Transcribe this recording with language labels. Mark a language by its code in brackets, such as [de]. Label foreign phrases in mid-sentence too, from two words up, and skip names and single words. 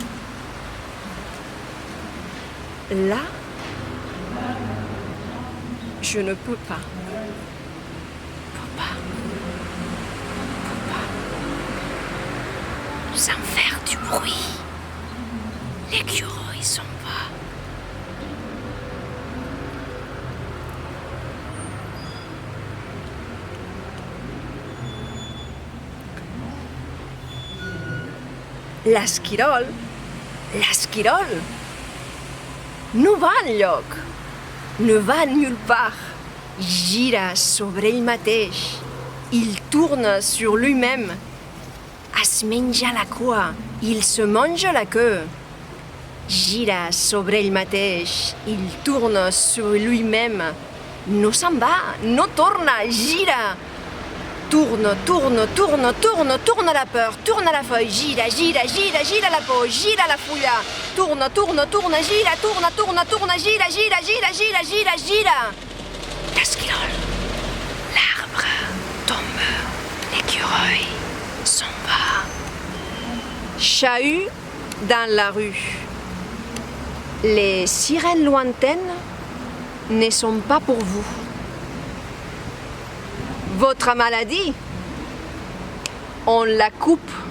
[fr] Là, je ne peux pas. Sans faire du bruit. L'écureuil s'en va. [ca] L'esquirol no va enlloc, no va [fr] nulle part. [ca] Gira sobre ell mateix, [fr] il tourne sur lui-même, [ca] es menja la cua, [fr] il se mange la queue. [ca] Gira sobre ell mateix, [fr] il tourne sur lui-même, [ca] no se'n va, no torna, gira. [fr] Tourne, tourne, tourne, tourne, tourne la peur, tourne la feuille, [ca] gira, gira, gira, gira [fr] la peau, [ca] gira la fulla. [fr] Tourne, tourne, tourne, gira, tourne, tourne, tourne, [ca] gira, gira, gira, gira, gira, gira. L'esquirol, [fr] l'arbre tombe, l'écureuil s'en va. Chahut dans la rue. Les sirènes lointaines ne sont pas pour vous. Votre maladie, on la coupe.